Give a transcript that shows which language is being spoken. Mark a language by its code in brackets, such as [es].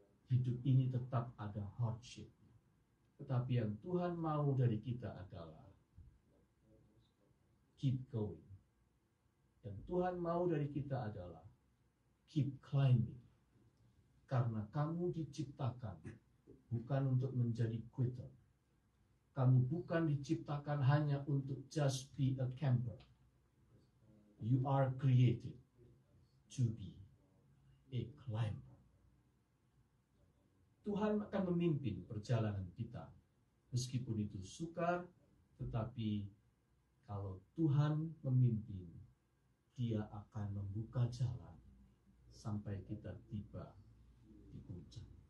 [id] Hidup ini tetap ada hardship. Tetapi yang Tuhan mau dari kita adalah [en] keep going. [id] Yang Tuhan mau dari kita adalah [en] keep climbing. [id] Karena kamu diciptakan bukan untuk menjadi quitter. Kamu bukan diciptakan hanya untuk [en] just be a camper. You are created to be a climber. [id] Tuhan akan memimpin perjalanan kita. Meskipun itu sukar, tetapi kalau Tuhan memimpin, Dia akan membuka jalan sampai kita tiba di puncak.